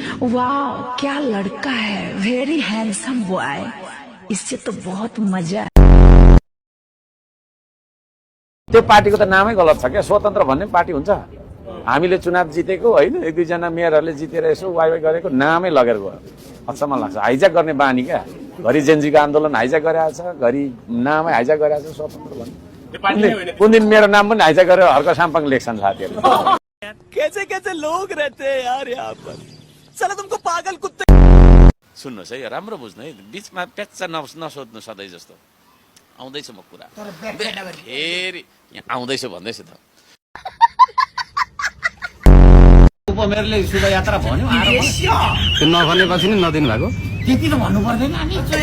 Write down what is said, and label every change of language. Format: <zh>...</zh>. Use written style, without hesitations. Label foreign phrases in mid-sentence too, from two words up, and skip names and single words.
<hi>वाह क्या लड़का है,</hi> <en>very handsome boy,</en> <hi>इससे तो बहुत मजा है।</hi> <ne>त्यो पार्टीको त नामै गलत छ क्या। स्वतन्त्र भन्ने पार्टी हुन्छ? हामीले चुनाव जितेको होइन, एक दुईजना मेयरहरूले जितेर यसो वाइ वाइ गरेको नामै लगेर गयो। अचम्म लाग्छ। हाइज्याक गर्ने बानी क्या। घरि जेन्जीको आन्दोलन हाइज्याक गरेको छ, घरि नामै हाइज्याक गरेको छ स्वतन्त्र भन्ने। कुन दिन मेरो नाम पनि हाइज्याक गरेर हर्क साम्पाङ लेख्छन् साथीहरू।</ne> <hi>कैसे कैसे लोग रहते हैं यार यहाँ पर, साला तुमको पागल कुत्ते।</hi> <ne>सुन्नुहोस् है, राम्रो बुझ्नु है, बिचमा प्याच्चा नसोध्नु सधैँ जस्तो। आउँदैछु म कुरा फेरि यहाँ आउँदैछु भन्दैछु त। उपमेयरले शुभ यात्रा भन्यो, त्यो नभनेपछि नि नदिनु भएको त्यति त भन्नु पर्दैन नि।</ne>